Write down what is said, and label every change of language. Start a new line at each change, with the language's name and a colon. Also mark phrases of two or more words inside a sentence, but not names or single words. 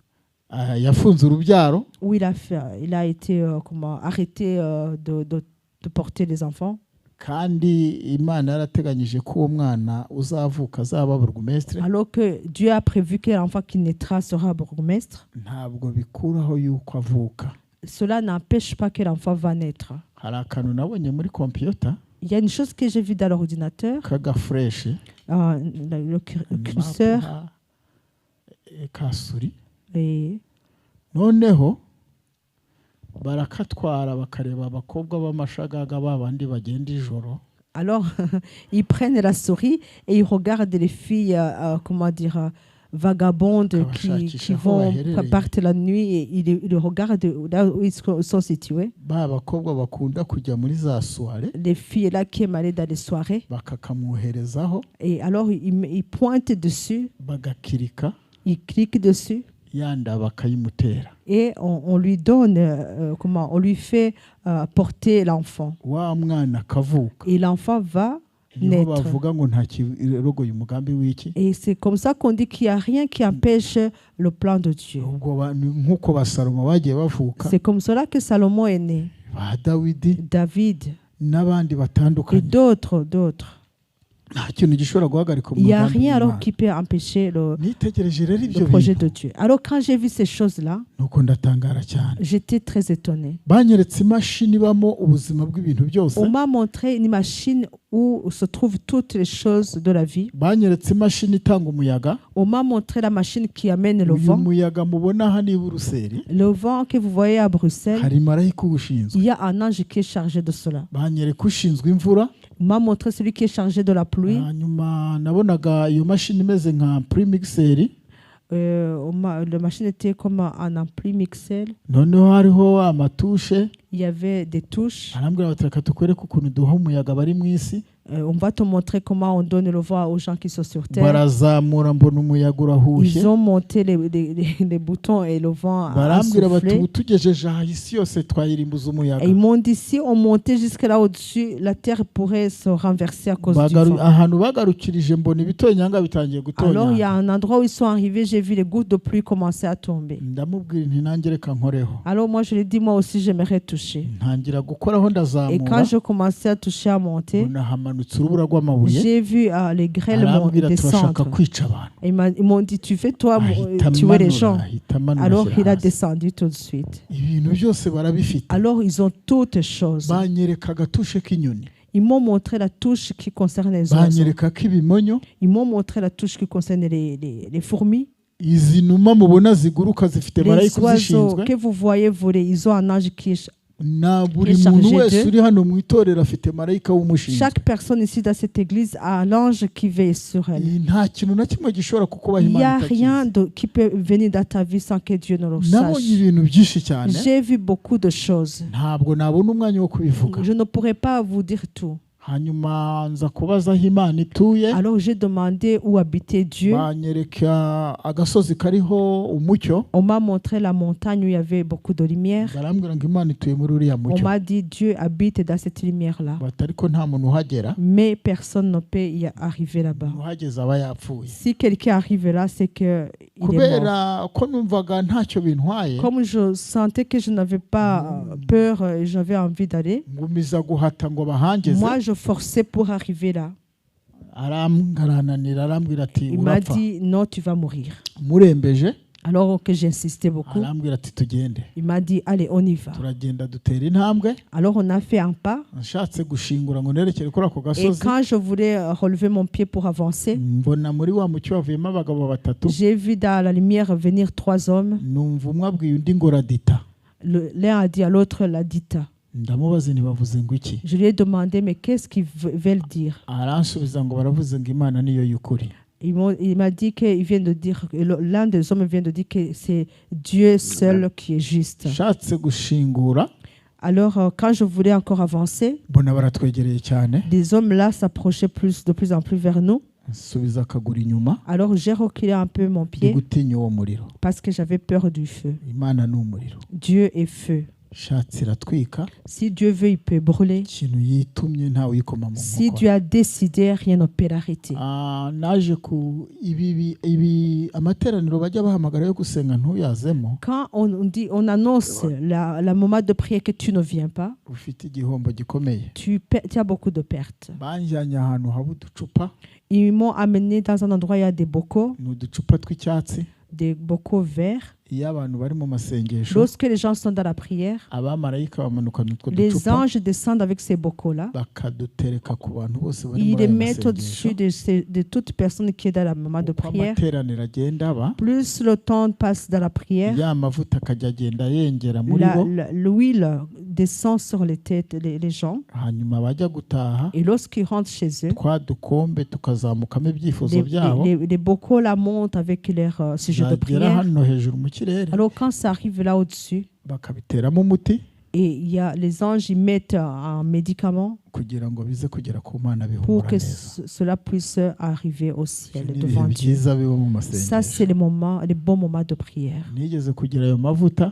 Kinyarwanda: yafunze urubyaro
French: où il a été arrêté de porter les enfants.
Kinyarwanda: kandi Imana yarateganyije ko uwo mwana uzavuka azaba burugumesitiri
French: Alors que Dieu a prévu que l'enfant qui naîtra sera bourgmestre,
Kinyarwanda: ntabwo bikuraho yuko avuka.
French: cela n'empêche pas que l'enfant va naître.
Kinyarwanda: hari akantu nabonye muri kompiyuta
French: Il y a une chose que j'ai vue dans l'ordinateur,
Kinyarwanda: k'agafureshi
French: le curseur,
Kinyarwanda: kasuri
French: et
Kinyarwanda: noneho barakatwara bakareba abakobwa b'amashagaga babandi bagenda ijoro
French: alors ils prennent la souris et ils regardent les filles, vagabondes qui partent la nuit et ils regardent là où ils sont situés.
Kinyarwanda: ba bakobwa bakunda kujya muri za soirée
French: Les filles là qui aiment aller dans les soirées.
Kinyarwanda: bakakamwoherezaho
French: Et alors ils pointent dessus,
Kinyarwanda: bagakirika
French: ils cliquent dessus.
Kinyarwanda: yanda bakayimutera
French: et on lui donne, on lui fait porter l'enfant.
Kinyarwanda: wa mwana akavuka
French: Et l'enfant va
Kinyarwanda: niho
French: naître.
Kinyarwanda: bavuga ngo nta kirogoye umugambi w'iki
French: Et c'est comme ça qu'on dit qu'il n'y a rien qui empêche le plan de Dieu.
Kinyarwanda: ubwo nk'uko basalomo bagiye bavuka
French: C'est comme cela que Salomon est né,
Kinyarwanda: ba dawidi
French: David
Kinyarwanda: n'abandi
French: et
Kinyarwanda: batandukanye
French: d'autres.
Kinyarwanda: nta kintu gishobora guhagarika
French: Il n'y a
Kinyarwanda: umugambi
French: rien alors
Kinyarwanda: w'Imana.
French: qui peut empêcher
Kinyarwanda: nitegereje rero
French: le
Kinyarwanda: ibyo
French: projet
Kinyarwanda: bintu
French: de Dieu. Alors quand j'ai vu ces choses-là,
Kinyarwanda: nuko ndatangara cyane
French: j'étais très étonnée.
Kinyarwanda: banyeretse imashini ibamo ubuzima bw'ibintu byose
French: On m'a montré une machine où se trouvent toutes les choses de la vie.
Kinyarwanda: banyeretse imashini itanga umuyaga
French: On m'a montré la machine qui amène le
Kinyarwanda: uyu
French: vent.
Kinyarwanda: muyaga mubona hano i Buruseli
French: Le vent que vous voyez à Bruxelles,
Kinyarwanda: hari marayika uwushinzwe
French: il y a un ange qui est chargé de cela.
Kinyarwanda: banyereka ushinzwe imvura
French: On m'a montré celui qui est chargé de la pluie.
Kinyarwanda: hanyuma nabonaga iyo mashini imeze nka primixeri
French: La machine était comme un ampli mixel.
Kinyarwanda: noneho hariho amatushe
French: Il y avait des touches.
Kinyarwanda: arambwira bati reka tukwereke ukuntu duha umuyaga bari mu isi
French: On va te montrer comment on donne le vent aux gens qui sont sur terre.
Kinyarwanda: barazamura mbona umuyaga urahushye
French: Ils ont monté les boutons et le vent a
Kinyarwanda: barambwira bati
French: soufflé.
Kinyarwanda: ubu tugejeje aha isi yose twayirimbuza umuyaga
French: Et ils m'ont dit, si on montait jusque là au-dessus, la terre pourrait se renverser à cause du vent.
Kinyarwanda: ahantu bagarukirije mbona ibitonyanga bitangiye
French: Alors il y a
Kinyarwanda: gutonyanga
French: un endroit où ils sont arrivés, j'ai vu les gouttes de pluie commencer à tomber.
Kinyarwanda: ndamubwira nti nanjye reka nkoreho
French: Alors moi je lui ai dit, moi aussi j'aimerais toucher.
Kinyarwanda: ntangira gukoraho
French: Et
Kinyarwanda: ndazamura
French: quand je commençais à toucher, à monter,
Kinyarwanda: mbona hamanutse urubura rw'amabuye
French: j'ai vu les grêles
Kinyarwanda: arambwira turashaka
French: descendre.
Kinyarwanda: kwica abantu
French: Et ils m'ont dit, tu fais toi
Kinyarwanda: ahita
French: tuer les
Kinyarwanda: amanura
French: gens.
Kinyarwanda: ahita amanura
French: Alors
Kinyarwanda: ashyira
French: il a
Kinyarwanda: hasi.
French: descendu tout de suite.
Kinyarwanda: ibintu byose barabifite
French: Alors ils ont toutes choses.
Kinyarwanda: banyereka agatushe k'inyoni
French: Ils m'ont montré la touche qui concerne les oiseaux.
Kinyarwanda: banyereka k'ibimonyo
French: Ils m'ont montré la touche qui concerne les fourmis.
Kinyarwanda: izi numa mubona ziguruka zifite
French: Les
Kinyarwanda: marayika
French: oiseaux
Kinyarwanda: uzishinzwe
French: que vous voyez voler, ils ont un ange qui est...
Kinyarwanda: na buri
French: Est
Kinyarwanda: muntu
French: chargé
Kinyarwanda: wese
French: d'eux.
Kinyarwanda: uri hano mu itorero afite marayika w'umushinzwe
French: Chaque personne ici dans cette église a un ange qui veille sur elle.
Kinyarwanda: nta kintu na kimwe gishobora kukubaha
French: Il n'y a
Kinyarwanda: imana
French: rien
Kinyarwanda: itakizi
French: qui peut venir dans ta vie sans que Dieu ne le sache.
Kinyarwanda: nabonye ibintu byinshi cyane
French: J'ai vu beaucoup de choses.
Kinyarwanda: ntabwo nabona umwanya wo kubivuga
French: Je ne pourrais pas vous dire tout.
Kinyarwanda: hanyuma nza kubaza aho imana ituye
French: Alors j'ai demandé où habitait Dieu.
Kinyarwanda: banyereka agasozi kariho umucyo
French: On m'a montré la montagne où il y avait beaucoup de lumière.
Kinyarwanda: barambwira ngo imana ituye muri uriya
French: On
Kinyarwanda: mucyo
French: m'a dit Dieu habite dans cette lumière-là.
Kinyarwanda: bati ariko nta muntu uhagera
French: Mais personne ne peut y arriver là-bas.
Kinyarwanda: uhageze aba yapfuye
French: Si quelqu'un arrive là, c'est qu'il est mort.
Kinyarwanda: kubera ko numvaga ntacyo bintwaye
French: Comme je sentais que je n'avais pas peur et j'avais envie d'aller,
Kinyarwanda: ngumiza guhata ngo bahangeze
French: moi je forçais pour arriver là.
Kinyarwanda: arananira arambwira ati
French: Il m'a
Kinyarwanda: urapfa
French: dit non, tu vas mourir.
Kinyarwanda: murembeje
French: Alors que j'insistais beaucoup,
Kinyarwanda: arambwira ati tugende
French: il m'a dit allez, on y va.
Kinyarwanda: turagenda dutera intambwe
French: Alors on a fait un pas.
Kinyarwanda: nshatse gushingura ngo nerekere kuri ako
French: Et
Kinyarwanda: gasozi
French: quand je voulais relever mon pied pour avancer,
Kinyarwanda: mbona muri wa mucyo havuyemo abagabo batatu
French: j'ai vu dans la lumière venir 3 hommes.
Kinyarwanda: numva umwe abwiye undi ngo radita
French: L'un a dit à l'autre la dita.
Kinyarwanda: ndamubaza ntibavuze ngo iki
French: Je lui ai demandé mais qu'est-ce qu'ils veulent dire.
Kinyarwanda: aransubiza ngo baravuze ngo imana niyo y'ukuri
French: Il m'a dit qu'il vient de dire, l'un des hommes vient de dire que c'est Dieu seul qui est juste.
Kinyarwanda: nshatse gushingura
French: Alors, quand je voulais encore avancer,
Kinyarwanda: mbona baratwegereye cyane
French: des hommes là s'approchaient de plus en plus vers nous.
Kinyarwanda: nsubiza akaguru inyuma
French: Alors, j'ai reculé un peu mon
Kinyarwanda: ndi
French: pied
Kinyarwanda: gutinya uwo muriro
French: parce que j'avais peur du feu.
Kinyarwanda: imana ni umuriro
French: Dieu est feu.
Kinyarwanda: shatse iratwika
French: Si Dieu veut, il peut brûler.
Kinyarwanda: ikintu yitumye ntawe uyikoma mu
French: Si
Kinyarwanda: nkokora
French: Dieu a décidé, rien ne peut l'arrêter.
Kinyarwanda: naje ku ibi amateraniro bajya bahamagara yo gusenga ntuyazemo
French: Quand on dit, on annonce la moment de prière que tu ne viens pas,
Kinyarwanda: ufite igihombo gikomeye
French: tu as beaucoup de pertes.
Kinyarwanda: banjyanye ahantu haba uducupa
French: Ils m'ont amené dans un endroit où il y a des bocaux,
Kinyarwanda: ni uducupa tw'icyatsi
French: des bocaux verts.
Kinyarwanda: iyo abantu bari mu masengesho
French: Lorsque les gens sont dans la prière,
Kinyarwanda: abamarayika bamanukana utwo
French: les
Kinyarwanda: ducupa
French: anges descendent avec ces bocaux-là.
Kinyarwanda: bakadutereka ku bantu bose bari
French: Ils
Kinyarwanda: muri
French: les
Kinyarwanda: ayo
French: mettent au-dessus
Kinyarwanda: masengesho
French: de toute personne qui est dans la moment de
Kinyarwanda: uko
French: prière.
Kinyarwanda: amateraniro agenda aba
French: Plus le temps passe dans la prière,
Kinyarwanda: ya mavuta akajya agenda yengera muri bo
French: l'huile descend sur les têtes les gens.
Kinyarwanda: hanyuma bajya gutaha
French: Et lorsqu'ils rentrent chez eux,
Kinyarwanda: twa dukombe tukazamukamo ibyifuzo byabo
French: les bocaux là montent avec leurs sujets de
Kinyarwanda: byagera
French: prière.
Kinyarwanda: hano hejuru mu kirere
French: Alors quand ça arrive là au-dessus,
Kinyarwanda: bakabiteramo umuti
French: Et il y a les anges, ils mettent un médicament
Kinyarwanda: kugira ngo bize kugera ku Mana
French: pour
Kinyarwanda: bihumura
French: que
Kinyarwanda: neza.
French: cela puisse arriver au ciel
Kinyarwanda: Ni
French: devant
Kinyarwanda: ibihe
French: Dieu.
Kinyarwanda: byiza biba mu
French: Ça, c'est
Kinyarwanda: masengesho.
French: les bons moments de prière.
Kinyarwanda: Nigeze kugira ayo mavuta